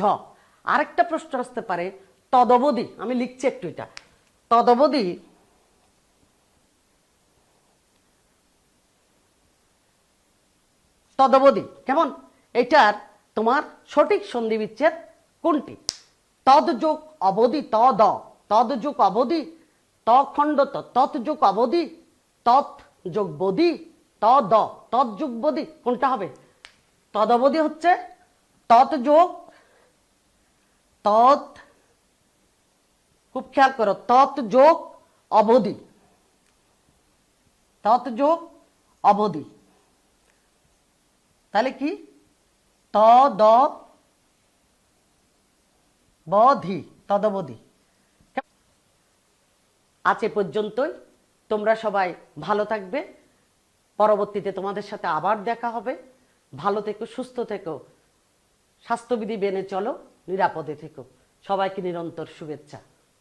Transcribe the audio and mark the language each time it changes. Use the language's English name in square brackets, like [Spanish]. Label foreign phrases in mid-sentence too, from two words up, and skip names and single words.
[Bangla] আরেকটা প্রশ্ন আসতে পারে তদবধি, আমি লিখছি একটু এটা, তদবধি তদবধি কেমন? এটার তোমার সঠিক সন্ধি বিচ্ছেদ কোনটি? তদ যোগ অবধি ত দ, তদ যোগ অবধি ত খণ্ড ত, তৎ যোগ অবধি তৎ যোগ বধি ত দ, তৎ যোগ বধি, কোনটা হবে? তদবধি হচ্ছে তৎ যোগ তৎ, খুব খেয়াল করো, তৎ যোগ অবধি, তৎ যোগ অবধি। তাহলে কি? ত দ বধি, তদবধি। আজ এ পর্যন্তই। তোমরা সবাই ভালো থাকবে। পরবর্তীতে তোমাদের সাথে আবার দেখা হবে। ভালো থেকো, সুস্থ থেকো, স্বাস্থ্যবিধি মেনে চলো, নিরাপদে থেকো। সবাইকে নিরন্তর শুভেচ্ছা।